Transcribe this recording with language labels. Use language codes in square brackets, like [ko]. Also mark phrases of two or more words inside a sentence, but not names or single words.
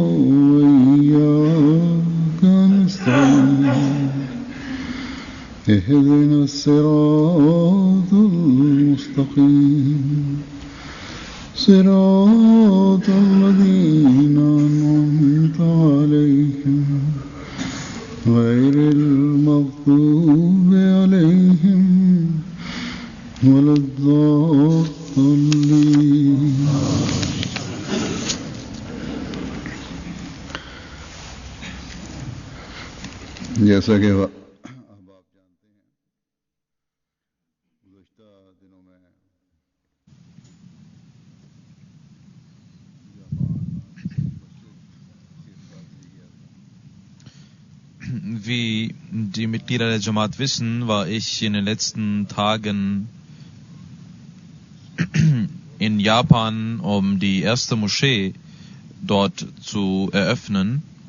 [ar] وإياك نستعين اهدنا الصراط المستقيم صراط الذين أنعمت عليهم غير المغضوب عليهم ولا الضالين. [ur] جیسا کہ [de] Wie die Mitglieder der Jamaat wissen, war ich in den letzten Tagen in Japan, um die erste Moschee dort zu eröffnen.